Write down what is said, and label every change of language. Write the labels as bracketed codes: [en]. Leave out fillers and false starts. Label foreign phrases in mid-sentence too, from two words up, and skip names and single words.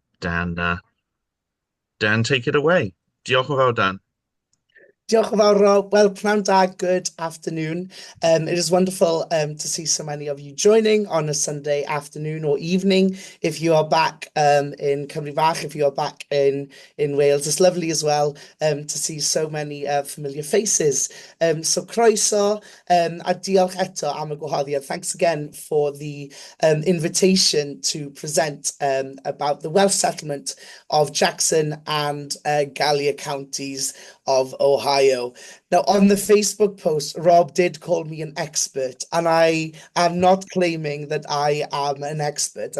[en] Dan, Dan, take it away. [cy] Diolch yn fawr, Dan. Diolch yn fawr, Rob. Well, pnawn da, [en] good afternoon. It is wonderful to see so many of you joining on a Sunday afternoon or evening. If you are back in Cymru Bach, if you are back in Wales, it's lovely as well to see so many familiar faces. [cy] So croeso a diolch eto am y gwahoddiad. [en] Thanks again for the invitation to present about the Welsh settlement of Jackson and Gallia Counties of Ohio. Now, on the Facebook post, Rob did call me an expert, and I am not claiming that I am an expert.